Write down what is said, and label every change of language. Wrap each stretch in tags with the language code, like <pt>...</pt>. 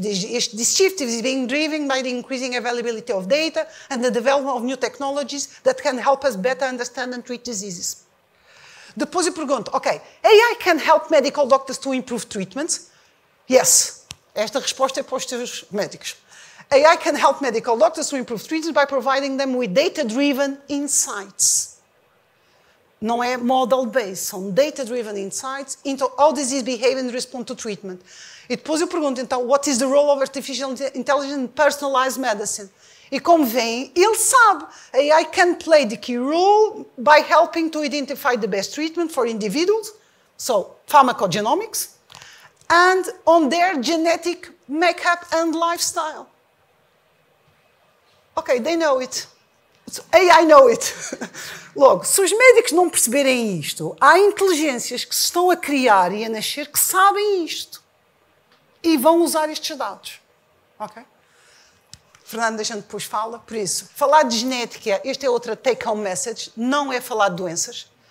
<en>This shift is being driven by the increasing availability of data and the development of new technologies that can help us better understand and treat diseases.</en> <pt>Depois eu pergunto, ok,</pt> <en>AI can help medical doctors to improve treatments? Yes.</en> <pt>Esta resposta é para os teus médicos.</pt> <en>AI can help medical doctors to improve treatments by providing them with data-driven insights.</en> <pt>Não é</pt> <en>model-based, são data-driven insights into how disease behave and respond to treatment.</en> <pt>E depois eu pergunto, então,</pt> <en>what is the role of artificial intelligence in personalized medicine?</en> <pt>E como veem, ele sabe.</pt> <en>AI can play the key role by helping to identify the best treatment for individuals, so pharmacogenomics, and on their genetic makeup and lifestyle. Okay, they know it. AI know it.</en> <pt>Logo, se os médicos não perceberem isto, há inteligências que se estão a criar e a nascer que sabem isto e vão usar estes dados. Ok? Fernando, deixando depois fala. Por isso, falar de genética, esta é outra take-home message, não é falar de doenças.</pt>